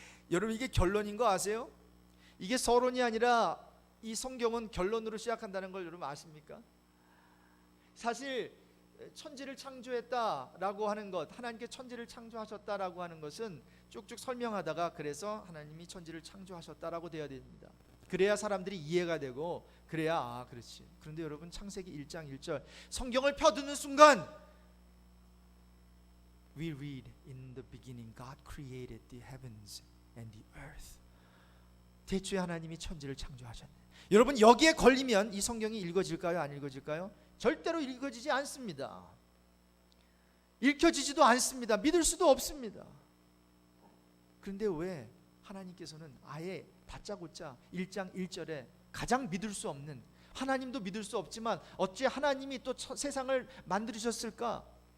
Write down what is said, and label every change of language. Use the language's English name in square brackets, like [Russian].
[Korean] 여러분, 이게 결론인 거 아세요? 이게 서론이 아니라 이 성경은 결론으로 시작한다는 걸 여러분 아십니까? 사실 천지를 창조했다라고 하는 것, 하나님께 천지를 창조하셨다라고 하는 것은 쭉쭉 설명하다가 그래서 하나님이 천지를 창조하셨다라고 되어야 됩니다. 그래야 사람들이 이해가 되고, 그래야 아 그렇지. 그런데 여러분, 창세기 1장 1절 성경을 펴드는 순간 [English] We read, in the beginning God created the heavens and the earth. [Korean] 태초에 하나님이 천지를 창조하셨네. 여러분, 여기에 걸리면 이 성경이 읽어질까요? 안 읽어질까요? 절대로 읽어지지 않습니다. 읽혀지지도 않습니다. 믿을 수도 없습니다. 그런데 왜 하나님께서는 아예 다짜고짜 1장 1절에 가장 믿을 수 없는, 하나님도 믿을 수 없지만 어찌 하나님이 또 세상을 만드셨을까?